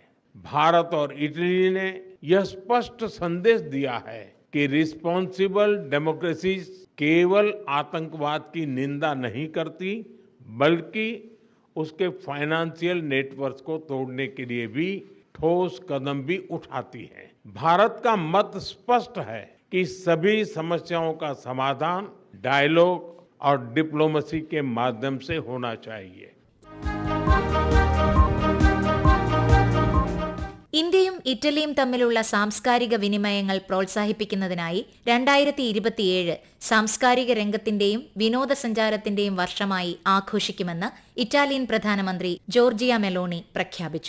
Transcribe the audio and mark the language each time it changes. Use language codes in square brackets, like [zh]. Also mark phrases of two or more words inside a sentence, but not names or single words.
[hi] भारत और इटली ने यह स्पष्ट संदेश दिया है कि [en] responsible democracies [hi] केवल आतंकवाद की निंदा नहीं करती, बल्कि उसके [en] financial network [hi] को तोड़ने के लिए भी ठोस कदम भी उठाती है. भारत का मत स्पष्ट है कि सभी समस्याओं का समाधान डायलॉग और डिप्लोमेसी के माध्यम से होना चाहिए. [ml] ഇന്ത്യയും ഇറ്റലിയും തമ്മിലുള്ള സാംസ്കാരിക വിനിമയങ്ങൾ പ്രോത്സാഹിപ്പിക്കുന്നതിനായി 2027 സാംസ്കാരിക രംഗത്തിന്റെയും വിനോദസഞ്ചാരത്തിന്റെയും വർഷമായി ആഘോഷിക്കുമെന്ന് ഇറ്റാലിയൻ പ്രധാനമന്ത്രി ജോർജിയ മെലോണി പ്രഖ്യാപിച്ചു.